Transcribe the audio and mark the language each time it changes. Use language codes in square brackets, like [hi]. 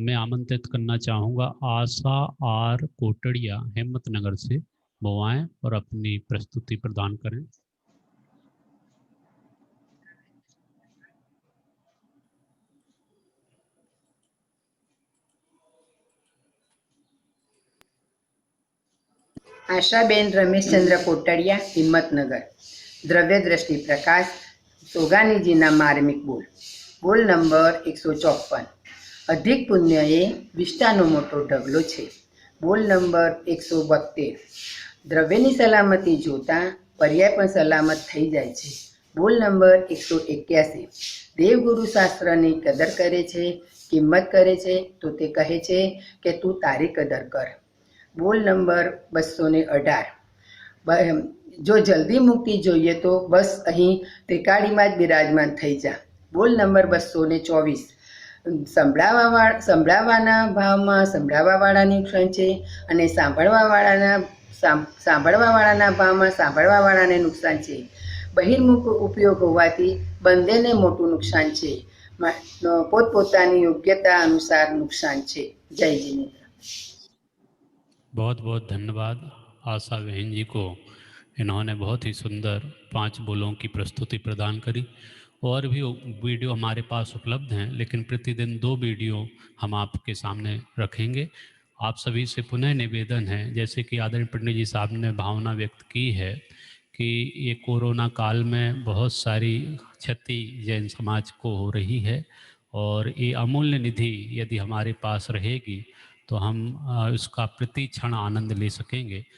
[hi] मैं आमंत्रित करना चाहूँगा आशा आर कोटड़िया हिम्मतनगर से, वो आएँ और अपनी प्रस्तुति प्रदान करें। आशाबेन रमेशचंद्र कोटड़िया हिम्मतनगर। द्रव्य दृष्टि प्रकाश सोगानीजीना मार्मिक बोल। बोल नंबर 154। [gu] अधिक पुण्य ए विष्टाનો મોટો ઢગલો છે। બોલ નંબર 172। દ્રવ્યની સલામતી જોતા પર્યાય પણ સલામત થઈ જાય છે। બોલ નંબર 181। દેવગુરુ શાસ્ત્રની કદર કરે છે, કિંમત કરે છે તો તે કહે છે કે તું તારી કદર કર। બોલ નંબર 218। જો જલ્દી મુક્તિ જોઈએ તો બસ અહીં ત્રિકાળીમાં જ બિરાજમાન થઈ જા। બોલ નંબર 224। સંભળાવાના ભાવમાં સંભળાવાવાળાની નુકસાન છે અને સાંભળવાવાળાના ભાવમાં સાંભળવાવાળાને નુકસાન છે। બહિર્મુખ ઉપયોગ હોવાથી બંનેને મોટું નુકસાન છે. પોતપોતાની યોગ્યતા અનુસાર નુકસાન છે. [hi] જય जिनेन्द्र। बहुत बहुत धन्यवाद आशा बहन जी को। इन्होंने बहुत ही सुंदर 5 बोलों की प्रस्तुति प्रदान करी। और भी वीडियो हमारे पास उपलब्ध हैं, लेकिन प्रतिदिन 2 वीडियो हम आपके सामने रखेंगे। आप सभी से पुनः निवेदन है, जैसे कि आदरणीय पंडित जी साहब ने भावना व्यक्त की है कि ये कोरोना काल में बहुत सारी क्षति जैन समाज को हो रही है, और ये अमूल्य निधि यदि हमारे पास रहेगी तो हम उसका प्रति क्षण आनंद ले सकेंगे।